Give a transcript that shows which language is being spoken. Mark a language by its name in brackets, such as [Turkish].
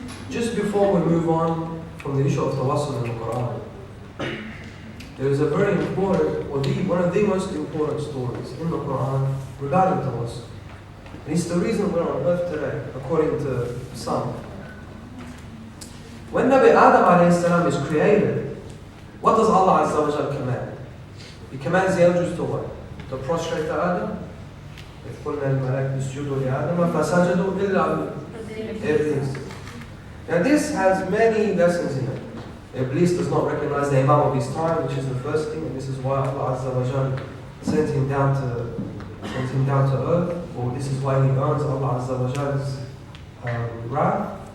[English] Just before we move on from the issue of Tawassol in the Quran, there is a very important, or one of the most important stories in the Quran regarding Tawassol. And it's the reason we're on earth today, according to some. When Nabi Adam alayhi salam is created, what does Allah Azza wa Jalla command? He commands the angels to what? To prostrate to Adam. [Arabic] إِذْ قُلْنَا الْمَلَائِكَةُ اسْجُدُوا لِآدَمَ فَسَجَدُوا إِلَّا Iblis. [English] Now this has many lessons in it. Iblis does not recognize the Imam of his time, which is the first thing, and this is why Allah Azza wa Jalla sent him down to earth, or this is why he earns Allah Azza wa Jalla's wrath.